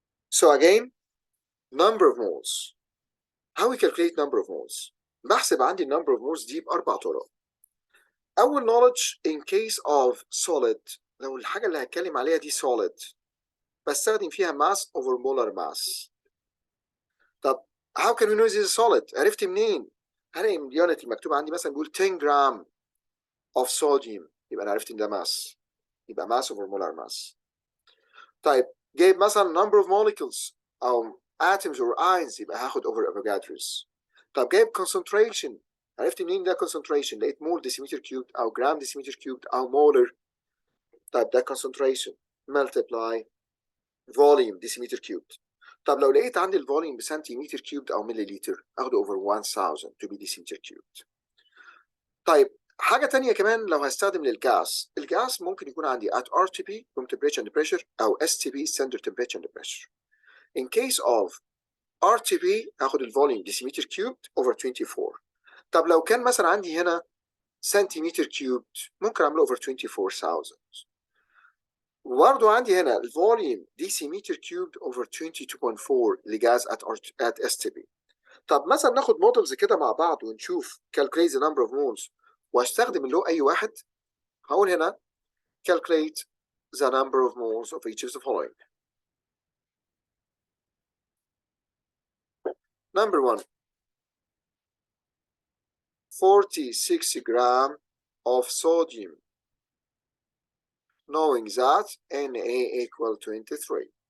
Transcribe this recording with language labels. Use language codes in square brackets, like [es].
[en] So again, number of moles. How we calculate number of moles؟ [ar] بحسب عندي [en] number of moles [ar] دي بأربع طرق. أول knowledge [en] in case of solid، [ar] لو الحاجة اللي هتكلم عليها دي solid بستخدم فيها mass over molar mass. طب [en] how can we know this is solid؟ [ar] عرفت منين؟ هلاقي من اليونت المكتوب عندي مثلا بيقول 10 جرام of sodium، يبقى أنا عرفت إن ده mass، يبقى mass over molar mass. طيب جايب مثلا number of molecules أو atoms or ions، يبقى هاخد over Avogadro's. طب جايب concentration، عرفت منين ده concentration؟ لقيت مول decimeter cubed أو جرام decimeter cubed أو molar. طيب ده concentration multiply volume decimeter cubed. طب لو لقيت عندي الفوليوم بسنتيمتر كيوبد أو مليليتر أخده over 1000 to be decimeter cubed. طيب حاجة تانية كمان لو هستخدم للجاس، الجاس ممكن يكون عندي at RTP room temperature and pressure أو STP standard temperature and pressure. [en] In case of RTP [ar] هاخد الفوليوم decimeter cubed over 24. طب لو كان مثلا عندي هنا سنتيمتر كيوبد ممكن أعمله over 24,000. وبرضه عندي هنا الفوليوم decimeter cubed over 22.4 لجاز at STP. طب مثلا ناخد مودلز كده مع بعض ونشوف [en] calculate the number of moles [ar] واستخدم اللي هو أي واحد. هقول هنا [en] calculate the number of moles of each of the following. Number 1, 46 gram of sodium, knowing that Na equal 23.